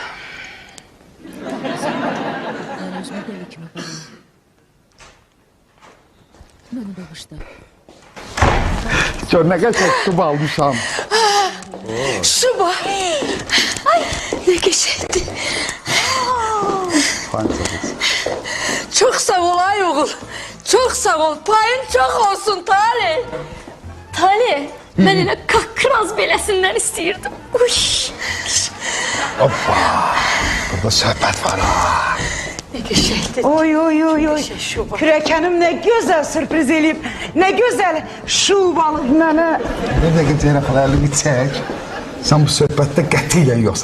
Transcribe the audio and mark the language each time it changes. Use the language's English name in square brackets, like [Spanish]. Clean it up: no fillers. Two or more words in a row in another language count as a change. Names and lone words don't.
[Azerbaijani] Mən özümü belə kimi aparım. Məni bağışla. Gör, nə qəşəng şuba almışam. Şuba. Ay, [Turkish] ne geçerdi. [Azerbaijani] Payın çox olsun. [Turkish] Çok sağ ol ay oğul. Çok sağ ol. [Azerbaijani] Payın çok olsun Talih. Talih, ben elə kakraz beləsindən istəyirdim. Uy. Hoppa. Burada söhbət var ha. [Turkish] Ne geçeydi. Oy oy oy oy. [Azerbaijani] Kürəkənim nə gözəl sürpriz eləyib. Nə gözəl şubalıq mənə. Bir dəqiqə Ceyran xala əlini çək. Sən bu söhbətdə qətiyyən yox.